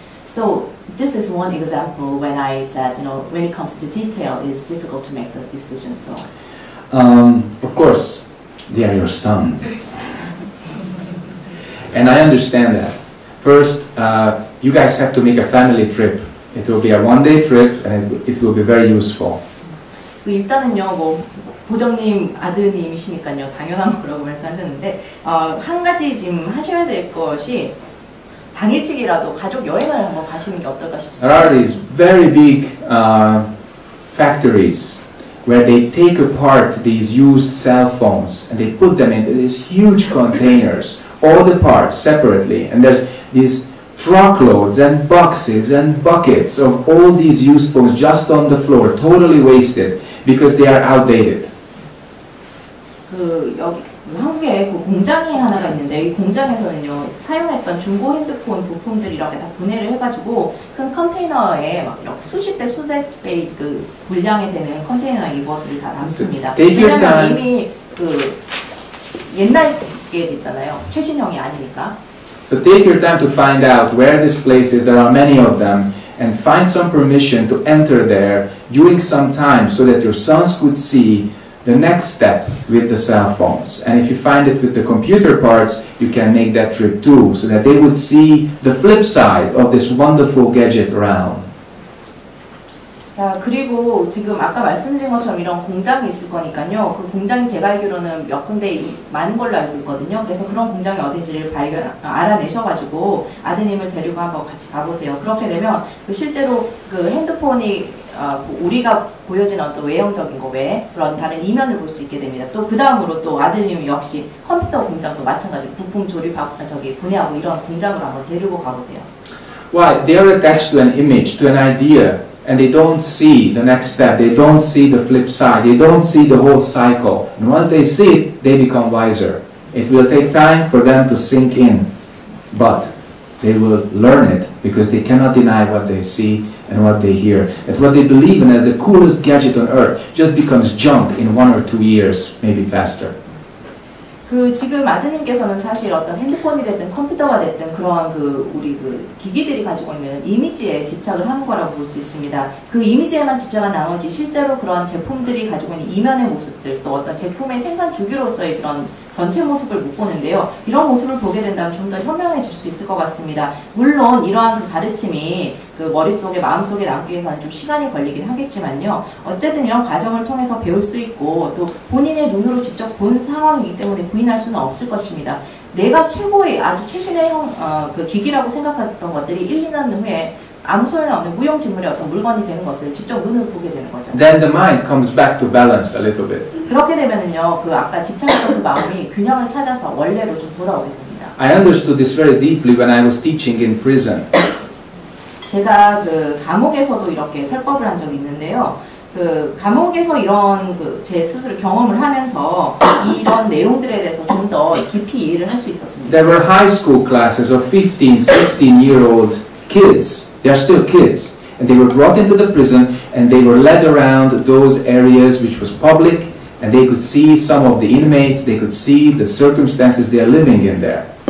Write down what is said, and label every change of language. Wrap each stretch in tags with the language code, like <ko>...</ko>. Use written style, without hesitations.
<en>So this is one example when I said, when it comes to detail, it's difficult to make the decision. So, of course, they are your sons, and I understand that. First, you guys have to make a family trip. It will be a one-day trip, and it will be very useful.</en> <ko>일단은요, 보정님 아드님이시니까요, 당연한 거라고 말씀하셨는데, 한 가지 지금 하셔야 될 것이, 당일치기라도 가족 여행을 한번 가시는 게 어떨까</ko> <en>There</en> <ko>싶습니다.</ko> <en>are these very big factories where they take apart these used cell phones and they put them into these huge containers, all the parts separately, and there's these truckloads and boxes and buckets of all these used phones just on the floor, totally wasted because they are outdated.</en> <ko>여기 한국에 그 공장이 하나가 있는데 이 공장에서는요 사용했던 중고 핸드폰 부품들이 이렇게 다 분해를 해가지고 큰 컨테이너에 막 수십 대 수백 배 그 분량이 되는 컨테이너에 이것들을 다 담습니다. 왜냐하면 이미 그 옛날 게 됐잖아요. 최신형이 아니니까.</ko> <en>So take your time to find out where this place is. There are many of them, and find some permission to enter there during some time so that your sons could see the next step with the cell phones. And if you find it with the computer parts, you can make that trip too, so that they would see the flip side of this wonderful gadget around.</en> <ko>자, 그리고 지금 아까 말씀드린 것처럼 이런 공장이 있을 거니까요. 그 공장이 제가 알기로는 몇 군데 많은 걸로 알고 있거든요. 그래서 그런 공장이 어딘지를 알아내셔가지고 아드님을 데리고 한번 같이 가보세요. 그렇게 되면 그 실제로 그 핸드폰이 우리가 보여지는 어떤 외형적인 거 외에 그런 다른 이면을 볼 수 있게 됩니다. 또 그 다음으로 또 아드님 역시 컴퓨터 공장도 마찬가지 부품 조립하고 분해하고 이런 공장으로 한번 데리고 가보세요.</ko> <en>Why? They are attached to an image, to an idea, and they don't see the next step. They don't see the flip side. They don't see the whole cycle. And once they see it, they become wiser. It will take time for them to sink in, but they will learn it because they cannot deny what they see and what they hear. That what they believe in as the coolest gadget on earth just becomes junk in 1 or 2 years, maybe faster.</en> <ko>그 지금 아드님께서는 사실 어떤 핸드폰이 됐든 컴퓨터가 됐든 그런 우리 기기들이 가지고 있는 이미지에 집착을 하는 거라고 볼 수 있습니다. 그 이미지에만 집착한 나머지 실제로 그런 제품들이 가지고 있는 이면의 모습들 또 어떤 제품의 생산 주기로서의 그런 전체 모습을 못 보는데요. 이런 모습을 보게 된다면 좀 더 현명해질 수 있을 것 같습니다. 물론 이러한 그 가르침이 그 머릿속에 마음속에 남기 위해서는 좀 시간이 걸리긴 하겠지만요. 어쨌든 이런 과정을 통해서 배울 수 있고 또 본인의 눈으로 직접 본 상황이기 때문에 부인할 수는 없을 것입니다. 내가 최고의 아주 최신의 그 기기라고 생각했던 것들이 1, 2년 후에 아무 소용없는 무용지물의 어떤 물건이 되는 것을 직접 눈으로 보게 되는 거죠.</ko> <en>Then the mind comes back to balance a little bit.</en> <ko>그렇게 되면은요, 그 아까 집착했던 그 마음이 균형을 찾아서 원래로 좀 돌아오게 됩니다.</ko> <en>I understood this very deeply when I was teaching in prison.</en> <ko>제가 그 감옥에서도 이렇게 설법을 한 적이 있는데요. 그 감옥에서 이런 제 스스로 경험을 하면서 이런 내용들에 대해서 좀 더 깊이 이해를 할 수 있었습니다.</ko> <en>There were high school classes of 15, 16-year-old kids. They are still kids. And they were brought into the prison and they were led around those areas which was public and they could see some of the inmates, they could see the circumstances they are living in there.</en>